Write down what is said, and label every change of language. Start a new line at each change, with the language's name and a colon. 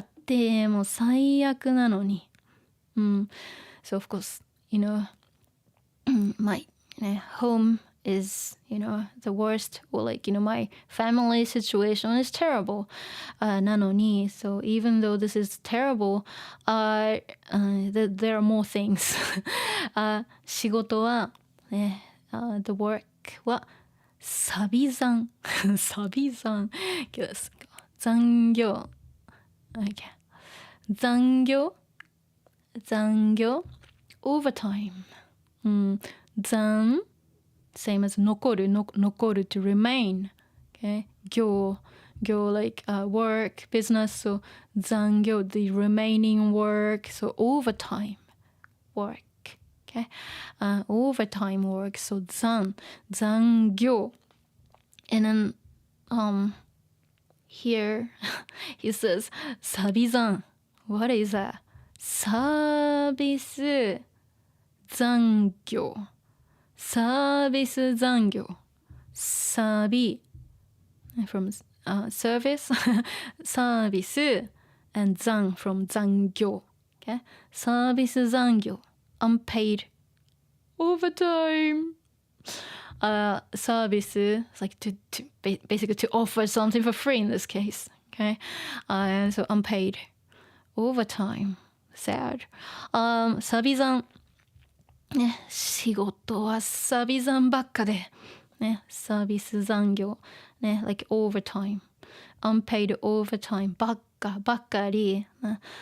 Japanese: 家庭も最悪なのに、
English: so of course, my home is, the worst, or like, my family situation is terrible.
Japanese: なのに,
English: so even though this is terrible, there are more things.
Japanese: 仕事は、
English: the work
Japanese: はサビ残サビ残残業 okay.
English: 残業 overtime、残 same as 残る to remain, okay. 業 like work, business, so 残業 the remaining work, so overtime work, okay. Overtime work, so 残業 and then here he says サビ残 what is that?
Japanese: サービス残業サービス残業サビ
English: from service
Japanese: サービス and 残 from 残業 okay?
English: サービス残業 unpaid overtime service is like to basically to offer something for free in this case, okay. So unpaid overtime, sad.
Japanese: サビ残、仕事はサビ残ばっかでね、サービス残業、ね、
English: like overtime, unpaid overtime
Japanese: ばっかり、
English: it's